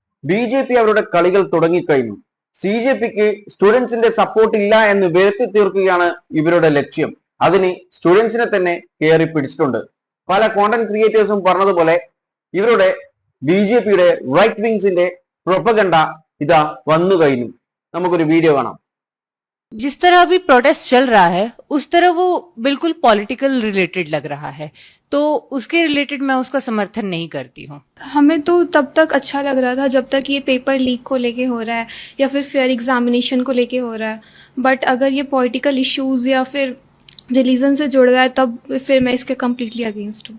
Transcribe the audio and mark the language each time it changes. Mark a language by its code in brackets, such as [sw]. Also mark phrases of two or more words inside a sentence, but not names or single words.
[ml] ബി ജെ പി അവരുടെ കളികൾ തുടങ്ങിക്കഴിഞ്ഞു. സി ജെ പിക്ക് [en] students support [ml] ഇല്ല എന്ന് വരുത്തി തീർക്കുകയാണ് ഇവരുടെ ലക്ഷ്യം. അതിന് സ്റ്റുഡൻസിനെ തന്നെ കയറി പിടിച്ചിട്ടുണ്ട്. പല [en] content creators [ml] പറഞ്ഞതുപോലെ ഇവരുടെ ബി ജെ പിയുടെ [en] right wings propaganda [ml] ഇതാ വന്നു കഴിഞ്ഞു. നമുക്കൊരു വീഡിയോ കാണാം. [hi] जिस तरह अभी प्रोटेस्ट चल रहा है उस तरह वो बिल्कुल [en] political related [hi] लग रहा है, तो उसके रिलेटेड मैं उसका समर्थन नहीं करती हूँ। हमें तो तब तक अच्छा लग रहा था जब तक ये [en] paper leak [hi] को लेके हो रहा है या फिर [en] fair examination [hi] को लेके हो रहा है, बट अगर ये [en] political issues [hi] या फिर रिलीजन से जुड़ रहा है तब फिर मैं इसके [en] completely against [hi] हूँ।